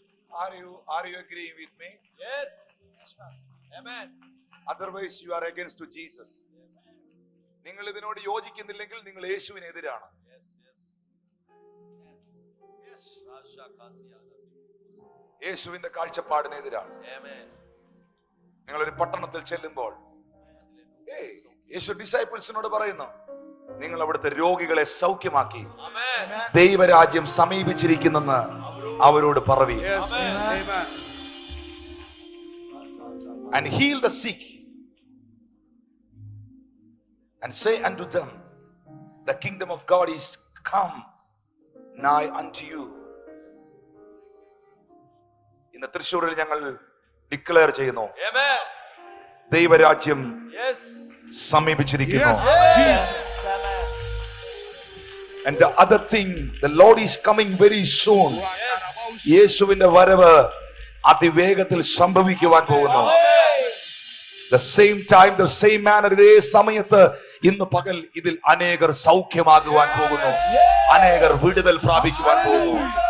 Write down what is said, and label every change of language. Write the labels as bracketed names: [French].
[English] Are you agreeing with me? Yes. Amen. Otherwise you are against to Jesus. [Malayalam] നിങ്ങൾ ഇതിനോട് യോജിക്കുന്നില്ലെങ്കിൽ നിങ്ങൾ യേശുവിനെതിരാണ്. [English] Yes. Yes. Yes. Yes. [Malayalam] യേശുവിന്റെ കാഴ്ചപ്പാടിനെതിരാണ്. [English] Amen. [Malayalam] നിങ്ങൾ ഒരു പട്ടണത്തിൽ ചെല്ലുമ്പോൾ യേശു ഡിസൈപ്പിൾസിനോട് പറയുന്നു, നിങ്ങൾ അവിടുത്തെ രോഗികളെ സൗഖ്യമാക്കി ദൈവരാജ്യം സമീപിച്ചിരിക്കുന്നെന്ന് അവരോട് Paravi. [English] and heal the sick, and say unto them, the kingdom of God is come nigh unto you. [Malayalam] ഇന്ന് തൃശ്ശൂരിൽ ഞങ്ങൾ ഡിക്ലെയർ ചെയ്യുന്നു, [English] Amen. [Malayalam] ദൈവരാജ്യം [English] Yes. [Malayalam] സമീപിച്ചിരിക്കുന്നു. [English] Yes. And the other thing, the Lord is coming very soon. Yes. [Malayalam] യേശുവിന്റെ വരവ് അതിവേഗത്തിൽ സംഭവിക്കുവാൻ പോകുന്നു. [English] The same time, the same manner, [Malayalam] ഇതേ സമയത്ത് ഇന്ന് പകൽ ഇതിൽ അനേകർ സൗഖ്യമാകുവാൻ പോകുന്നു, അനേകർ വിടുതൽ പ്രാപിക്കുവാൻ പോകുന്നു.